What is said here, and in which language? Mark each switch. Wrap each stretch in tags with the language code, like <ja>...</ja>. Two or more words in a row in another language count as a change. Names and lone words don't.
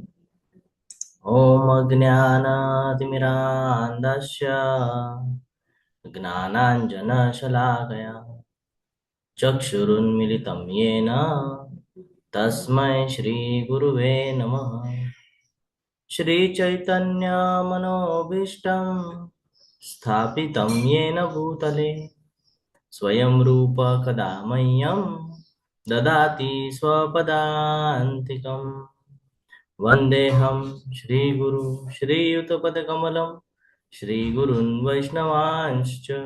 <sa>ઓમ અજ્ઞાનાતિમિરાંધસ્ય જ્ઞાનાંજન શલાકયા ચક્ષુરુન્મિલિતમ યેન તસ્મૈ શ્રી ગુરુવે નમઃ. શ્રી ચૈતન્ય મનોભીષ્ટં સ્થાપિतं येन भूतले स्वयं रूप कदा मह्यं ददाति स्वपदान्तिकं. वन्देऽहं श्रीगुरु श्रीयुतपदकमलं श्रीगुरून् वैष्णवांश्च</sa>